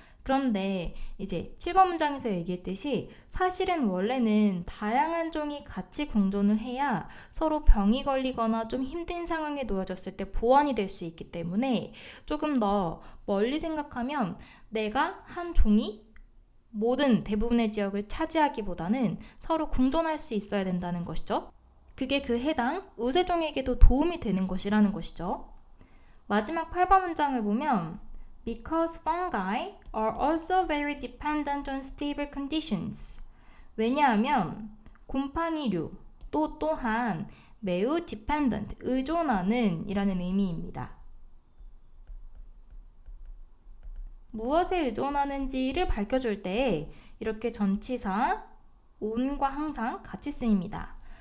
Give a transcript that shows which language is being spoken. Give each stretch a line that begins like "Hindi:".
Korean: 그런데 이제 7번 문장에서 얘기했듯이 사실은 원래는 다양한 종이 같이 공존을 해야 서로 병이 걸리거나 좀 힘든 상황에 놓여졌을 때 보완이 될 수 있기 때문에 조금 더 멀리 생각하면 내가 한 종이 모든 대부분의 지역을 차지하기보다는 서로 공존할 수 있어야 된다는 것이죠. 그게 그 해당 우세종에게도 도움이 되는 것이라는 것이죠. 마지막 8번 문장을 보면
English: Because fungi are also very dependent on stable conditions.
Korean: 왜냐하면 곰팡이류 또한 매우 dependent, 의존하는 이라는 의미입니다. 무엇에 의존하는지를 밝혀줄 때 이렇게 전치사 on과 항상 같이 쓰입니다.